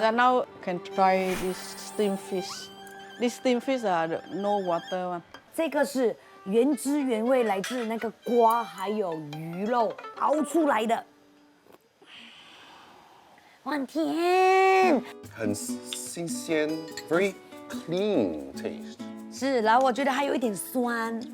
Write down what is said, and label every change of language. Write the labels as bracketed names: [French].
[English] Then now can try this steamed fish. This steamed fish are the no water one. [Chinese] 这个是原汁原味，来自那个瓜还有鱼肉熬出来的。哇，甜！很新鲜 [English] very clean taste. [Chinese] 是，然后我觉得还有一点酸。